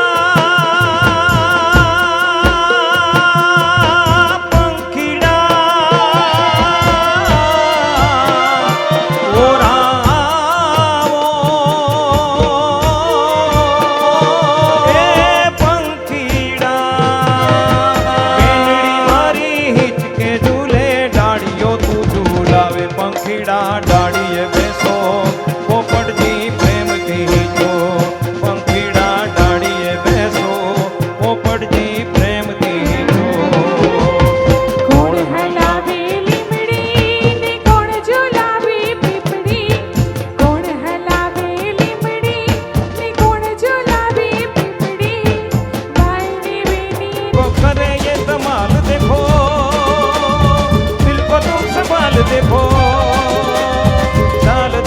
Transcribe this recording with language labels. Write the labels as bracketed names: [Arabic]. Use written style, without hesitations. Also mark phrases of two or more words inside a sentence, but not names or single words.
[Gujarati] પંખીડા ઓ રાવો એ પંખીડા બેનડી મારી હિંચકે ઝૂલે ડાળિયો તું ઝુલાવે પંખીડા ડાળીએ બેસો પોપટ જી પ્રેમ કી જો પંખીડા ડાળીએ બેસો પોપટ જી પ્રેમ કી જો કોણ હલાવે લીમડી ને કોણ ઝુલાવે પીપળી કોણ હલાવે લીમડી ને કોણ ઝુલાવે પીપળી ભાઈની બેની [Hindi] को करे ये धमाल देखो दिल को तुम संभाल देखो